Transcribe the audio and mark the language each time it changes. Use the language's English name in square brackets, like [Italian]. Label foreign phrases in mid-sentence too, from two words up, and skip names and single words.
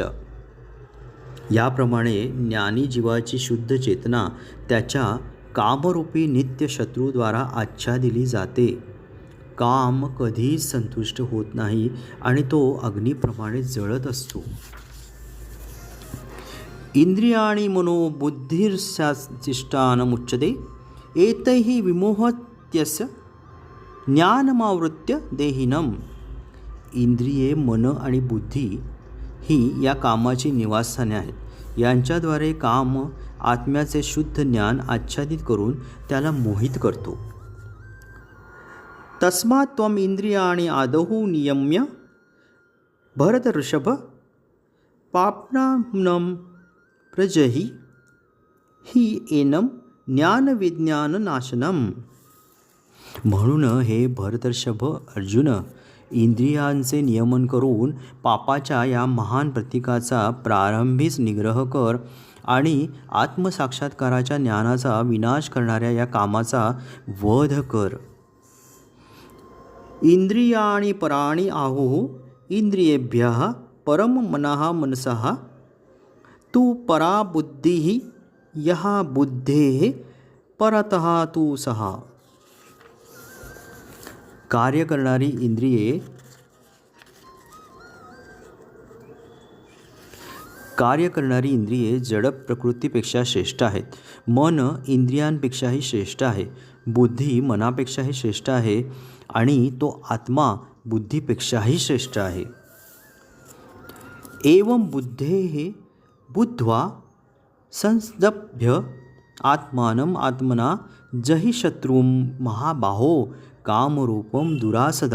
[Marathi] याप्रमाणे ज्ञानी जीवाची शुद्ध चेतना त्याच्या कामरूपी नित्य शत्रूद्वारा आच्छादिली जाते. काम कधीच संतुष्ट होत नाही आणि तो अग्नीप्रमाणे जळत असतो. [Sanskrit] इंद्रियाणि मनोबुद्धिर्स्याधिष्ठानमुच्यते एतैः विमोहत्यस्य ज्ञानमावृत्य देहिनम्. [Marathi] इंद्रिये, मन आणि बुद्धी ही या कामाची निवासस्थाने आहेत. यांच्याद्वारे काम आत्म्याचे शुद्ध ज्ञान आच्छादित करून त्याला मोहित करतो. [Sanskrit] तस्मात् त्वम् इंद्रियाणि आदौ नियम्य भरतऋषभ पाप्नानं प्रजहि हि एनं ज्ञानविज्ञाननाशनम्. [Marathi] म्हणून हे भरतऋषभ अर्जुन, इंद्रियांचे नियमन करून पापाच्या या महान प्रतीकाचा प्रारंभीच निग्रह कर आणि आत्मसाक्षात्काराच्या ज्ञानाचा विनाश करणाऱ्या या कामाचा वध कर. [Sanskrit] इंद्रियाणि पराणि आहुः इंद्रियेभ्यः परं मनः मनसः तु परा बुद्धिः यः बुद्धेः परतः तु सः. [Marathi] कार्य करणारी इंद्रिये जड प्रकृतीपेक्षा श्रेष्ठ आहेत. मन इंद्रियांपेक्षाही श्रेष्ठ आहे. बुद्धी मनापेक्षाही श्रेष्ठ आहे आणि तो आत्मा बुद्धीपेक्षाही श्रेष्ठ आहे. [Sanskrit] एवं बुद्धेः बुद्ध्वा संस्तभ्य आत्मानं आत्मना जहि शत्रुं महाबाहो कामरूपम दुरासदम.